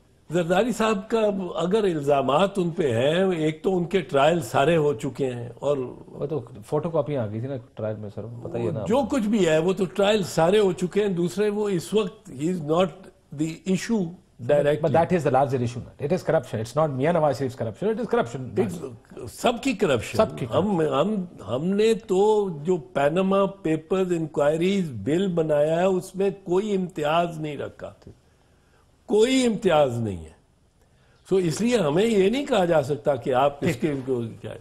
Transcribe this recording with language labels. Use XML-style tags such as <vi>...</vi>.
<ur>زرداری صاحب کا اگر الزامات ان پہ ہیں، ایک تو ان کے ٹرائل سارے ہو چکے ہیں، اور وہ تو فوٹو کاپیاں آ گئی تھی نا ٹرائل میں، سر پتہ ہی ہے نا جو کچھ بھی ہے وہ تو ٹرائل سارے ہو چکے ہیں. دوسرے وہ اس وقت</ur> <en>He is not the issue direct. But that is the larger issue. It is corruption. It's not Mian Nawaz Sharif's corruption. It is corruption.</en> <ur>سب کی کرپشن. ہم نے تو جو پیناما پیپرز انکوائریز بل بنایا ہے اس میں کوئی امتیاز نہیں رکھا، کوئی امتیاز نہیں ہے. سو اس لیے ہمیں یہ نہیں کہا جا سکتا کہ آپ اس کے کیا.</ur>